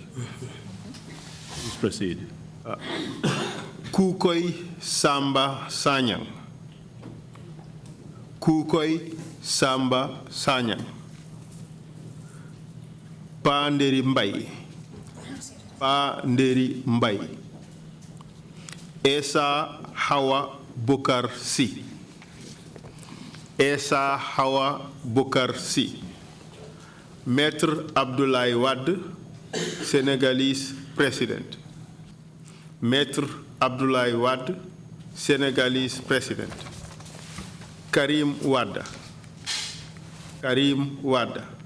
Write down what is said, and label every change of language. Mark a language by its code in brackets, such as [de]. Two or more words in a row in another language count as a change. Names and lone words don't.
[en] Please proceed. Kukoi Samba Sanyang. Kukoi Samba Sanyang. Panderi Mbai. Panderi Mbai. Esa Hawa Bukar Si. Essa Hawa Bokar Si. Maître Abdoulaye Wade, Senegalese President. Maître Abdoulaye Wade, Senegalese President. Karim Wade. Karim Wade.